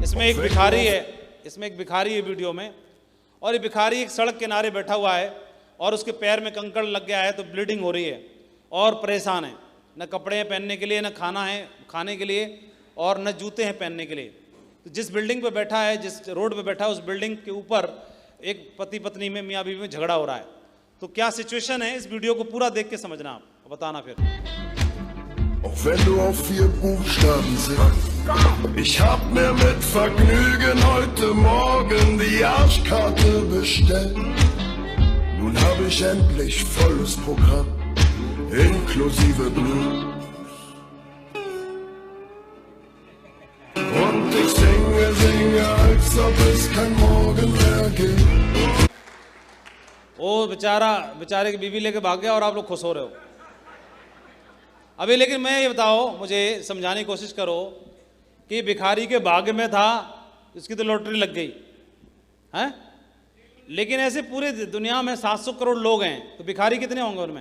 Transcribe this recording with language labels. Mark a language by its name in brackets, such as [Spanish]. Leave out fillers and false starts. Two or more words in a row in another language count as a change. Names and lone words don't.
[Hindi] इसमें एक भिखारी है वीडियो में, और ये भिखारी एक सड़क किनारे बैठा हुआ है और उसके पैर में कंकड़ लग गया है तो ब्लीडिंग हो रही है और परेशान है, न कपड़े हैं पहनने के लिए, न खाना है खाने के लिए, और न जूते हैं पहनने के लिए। तो जिस बिल्डिंग पे बैठा है, जिस रोड पे बैठा है, उस बिल्डिंग के ऊपर एक पति पत्नी में, मियाँ बीवी में झगड़ा हो रहा है। तो क्या सिचुएशन है, इस वीडियो को पूरा देख के समझना, आप बताना फिर। [German] Auch wenn du auf 4 Buchstaben sitzt. Ich hab mir mit Vergnügen heute Morgen die Arschkarte bestellt. Nun hab ich endlich volles Programm, inklusive Blues. Und ich singe, als ob es kein Morgen mehr gibt. [Hindi] ओ बेचारे की बीवी लेके भाग गया और आप लोग खुश हो रहे हो अभी। लेकिन मैं ये बताओ, मुझे समझाने की कोशिश करो कि भिखारी के भाग्य में था, इसकी तो लॉटरी लग गई है। लेकिन ऐसे पूरे दुनिया में 700 करोड़ लोग हैं, तो भिखारी कितने होंगे उनमें?